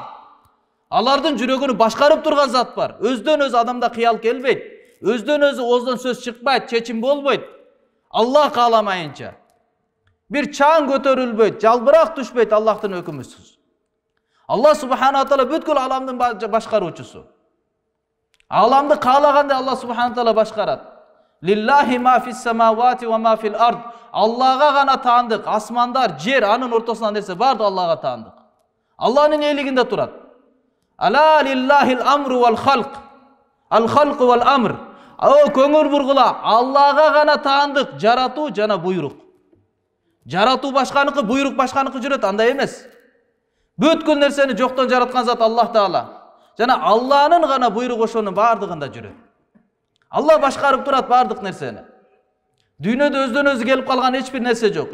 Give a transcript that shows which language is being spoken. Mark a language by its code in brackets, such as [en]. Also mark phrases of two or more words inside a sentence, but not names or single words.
[ky] Алардын жүрөгүнү башкарып турган зат бар. Өздөн өзү адамда кыял келбейт. Өздөн өзү ооздон сөз чыкпайт, чечим болбойт. Аллах кааламайынча. Бир чаң көтөрүлбөйт, жалбырак түшпөйт Аллахтын өкүмүсүз. Аллах [ar] سبحانه تعالى [ky] бүткүл аламдын башкаруучусу. Аламды каалагандай Аллах [ar] سبحانه تعالى [ky] башкарат. [ar] لله ما في السماوات وما في الأرض. [ky] Аллага гана таандык, асмандар, жер, анын ортосунда нерсе барды Аллага таандык. Алланын элигинде турат. [ar] ألا لله الأمر والخلق الخلق والأمر. [ky] О көңүл бургула, Аллага гана таандык, жаратуу жана буйрук. Жаратуу башканыкы, буйрук башканыкы жүрөт, андай эмес. Бүткүл нерсени жоктон жараткан зат Аллах Таала. Жана Алланын гана буйругу ошонун бардыгында жүрөт. Аллах башкарып турат бардык нерсени. Дүйнөдө өздөн өзү келип калган эч бир нерсе жок.